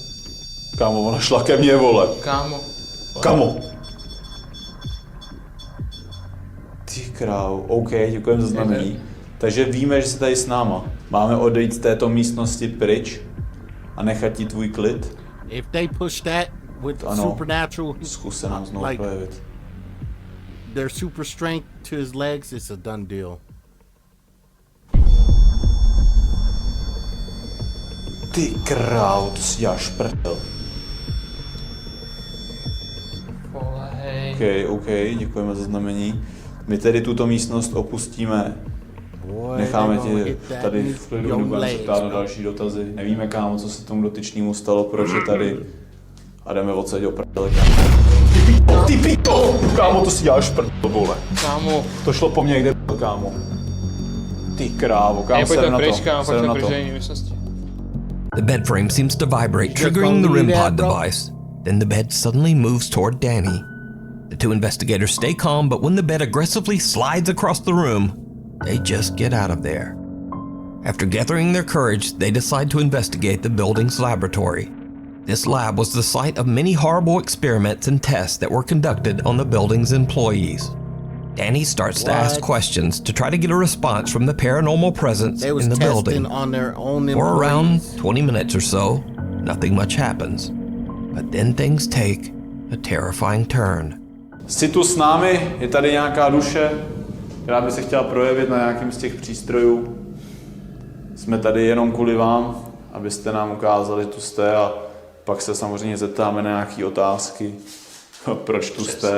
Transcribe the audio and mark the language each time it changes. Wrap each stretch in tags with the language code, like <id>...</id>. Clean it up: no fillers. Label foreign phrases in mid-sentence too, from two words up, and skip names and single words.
<cs>Kámo, ona šla ke mně, vole. Kámo. Kámo. Ty krávo, OK, děkujem za znamení. Takže víme, že jsi tady s náma. Máme odejít z této místnosti pryč a nechat ti tvůj klid.</cs> <en>If they push that with supernatural,</en> <cs>zkus se nám znovu projevit.</cs> <en>Their super strength to his legs, it's a done deal.</en> <cs>Ty krávo, to si děláš prdel. OK, děkujeme za znamení. My tedy tuto místnost opustíme. Necháme tě tady v klidu, nebudeme se ptát na další dotazy. Nevíme, kámo, co se tomu dotyčnému stalo, proč je tady. A jdeme odsaď o prdele, kámo. Ty pito! Kámo, to si děláš prdel, vole. Kámo. To šlo po mně, kde byl, kámo. Ty krávo, kámo, sedem na to. Sedem na to.</cs> <en>The bed frame seems to vibrate, triggering the REM pod device. Then the bed suddenly moves toward Danny. The two investigators stay calm, but when the bed aggressively slides across the room, they just get out of there. After gathering their courage, they decide to investigate the building's laboratory. This lab was the site of many horrible experiments and tests that were conducted on the building's employees. Danny starts to ask questions to try to get a response from the paranormal presence in the building. On their own For around 20 minutes or so, nothing much happens. But then things take a terrifying turn.</en> <cs>Jsi tu s námi, je tady nějaká duše, která by se chtěla projevit na nějakým z těch přístrojů. Jsme tady jenom kvůli vám, abyste nám ukázali, že tu jste, a pak se samozřejmě zeptáme na nějaké otázky, proč tu jste.</cs>